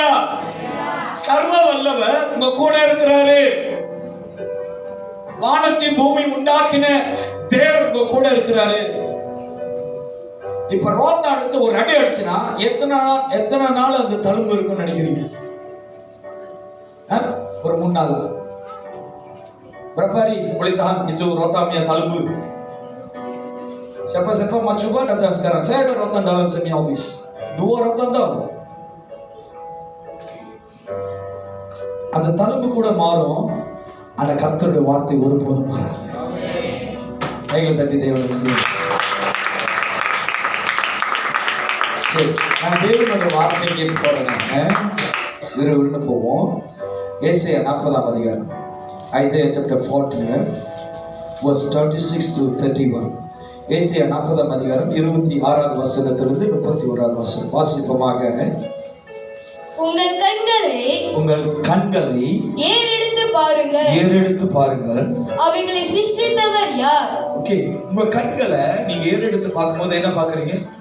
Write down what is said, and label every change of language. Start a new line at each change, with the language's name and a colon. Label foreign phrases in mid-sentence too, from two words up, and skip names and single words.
Tamil: சர்வ வல்லவர் உங்க கூட இருக்கிறாரு. வானத்தை பூமி உண்டாக்கின தேவன் உங்க கூட இருக்கிறாரு. இப்ப ரோத்தா அடுத்து ஒரு அடி அடிச்சுனா எத்தனை நாள் அந்த தழும்பு இருக்குன்னு நினைக்கிறீங்க? ஒரு 3 நாள்.
Malay: Berapa hari boleh tahan itu rotan punya talbu? Siapa-siapa mau coba datang sekarang. Saya ada rotan dalam
English: semi office.
Malay: 2 rotan tau.
Tamil: அந்த தழும்பு கூட மாறும். ஆனா கர்த்தருடைய வார்த்தை ஒருபோதும் மாறாது. கைகளை தட்டி தேவனுக்கு. சரி, நான் தேவனுடைய வார்த்தை கேட்டு போறேன். விறுவிறுன்னு போவோம். ஏசாயா 40ஆம் அதிகாரம்.
English: Isaiah chapter 40 verse 36 to 31.
Tamil: ஏசாயா 40ஆம் அதிகாரம் 26வது வசனத்திலிருந்து 31வது வசனம் வாசிப்போமாக. உங்கள் கண்களை ஏறெடுத்து பாருங்கள். அவைகளை சிருஷ்டித்தவர் யார்? ஓகே, உங்க கண்களை நீங்க ஏறெடுத்து பார்க்கும்போது என்ன பார்க்கறீங்க?